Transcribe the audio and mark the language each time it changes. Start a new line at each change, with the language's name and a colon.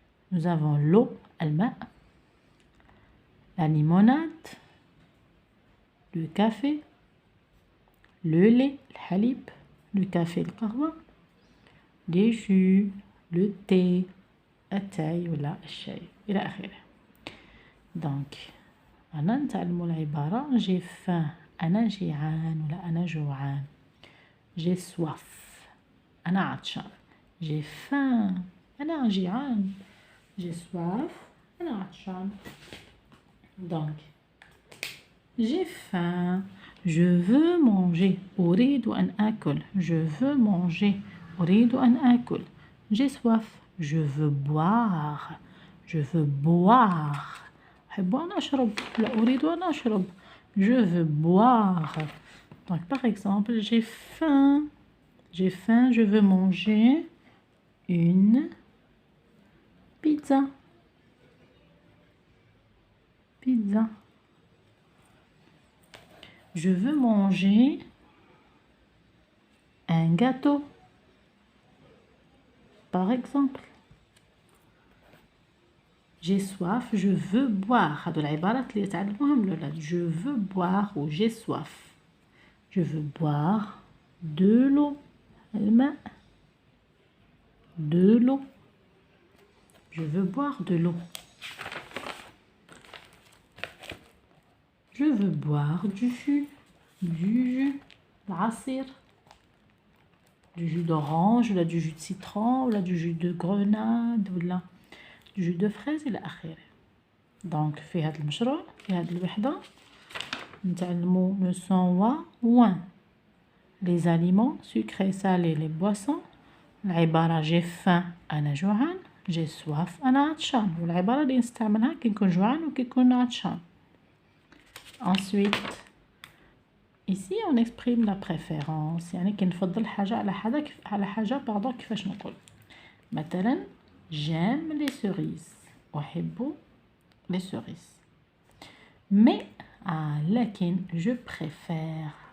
French: Nous avons l'eau, alma, la limonade, le café, le lait, le halib, le café, le kahwa, les jus, le thé,
Arabic: التاي ولا الشاي إلى آخره. Donc أنا نتعلموا العبارة
French: j'ai faim،
Arabic: أنا جيعان ولا أنا جوعان.
French: j'ai soif،
Arabic: أنا عطشان.
French: j'ai faim،
Arabic: أنا جيعان.
French: j'ai soif،
Arabic: أنا عطشان.
French: donc j'ai faim، je veux manger،
Arabic: أريد أن آكل.
French: je veux manger،
Arabic: أريد أن آكل.
French: j'ai soif، je veux boire، je veux boire.
Arabic: أحب أن أشرب، لا أريد أن أشرب.
French: je veux boire. donc par exemple j'ai faim، je veux manger une pizza. je veux manger un gâteau par exemple. j'ai soif، je veux boire.
Arabic: هذو العبارات اللي تعلموهم الأولاد.
French: je veux boire ou j'ai soif. je veux boire de l'eau، الماء، de l'eau. je veux boire de l'eau. je veux boire du jus، العصير، du jus d'orange ولا du jus de citron ولا du jus de grenade ولا du jus de fraise
Arabic: إلى آخره. donc في هذا المشروع في هذه الوحدة نتعلموا leçon wa ouin.
French: les aliments sucrés salés les boissons.
Arabic: العبارة
French: j'ai faim
Arabic: أنا جوعان،
French: j'ai soif
Arabic: أنا عطشان، والعبارة اللي نستعملها كي نكون جوعان وكي نكون عطشان.
French: ensuite ici on exprime la préférence،
Arabic: يعني كي نفضل حاجة على حاجة pardon كيفاش نقول.
French: مثلا j'aime les cerises،
Arabic: أحب
French: les cerises. mais لكن je préfère